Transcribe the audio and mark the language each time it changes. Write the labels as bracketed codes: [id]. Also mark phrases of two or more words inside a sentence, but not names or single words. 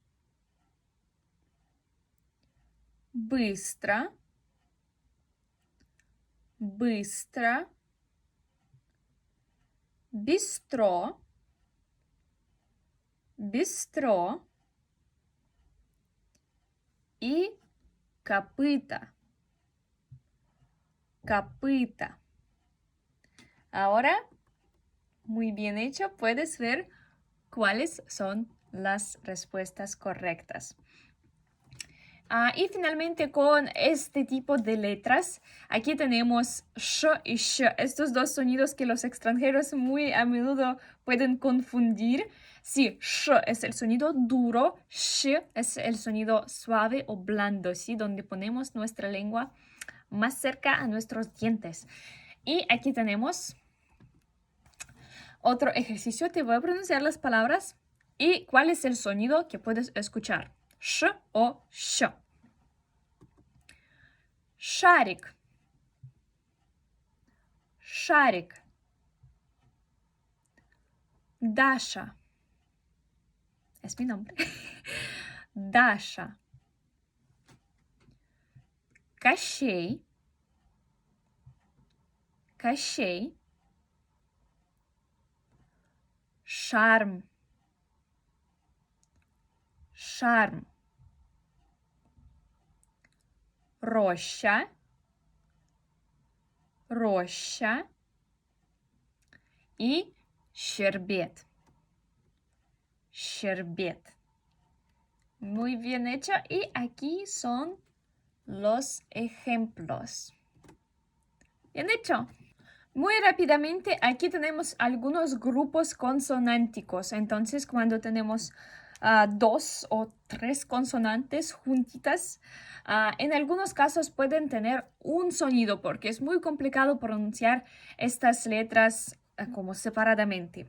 [ru] Быстро, быстро. Бистро, бистро. И копыта, копыта. [es] Ahora, muy bien hecho, puedes ver cuáles son las respuestas correctas. Y finalmente con este tipo de letras, aquí tenemos sh y sh, estos dos sonidos que los extranjeros muy a menudo pueden confundir. Sí, sh es el sonido duro, sh es el sonido suave o blando, ¿sí? Donde ponemos nuestra lengua más cerca a nuestros dientes. Y aquí tenemos otro ejercicio. Te voy a pronunciar las palabras y cuál es el sonido que puedes escuchar. Sh o sh. [ru] Шарик, шарик. Даша. [es] Es mi nombre. [ru] Даша. Кощей, Кощей. Шарм, шарм. Роща, роща и щербет, щербет. [es] Muy bien hecho. Y aquí son los ejemplos. Bien hecho. Muy rápidamente, aquí tenemos algunos grupos consonánticos. Entonces, cuando tenemos dos o tres consonantes juntitas, en algunos casos pueden tener un sonido porque es muy complicado pronunciar estas letras como separadamente.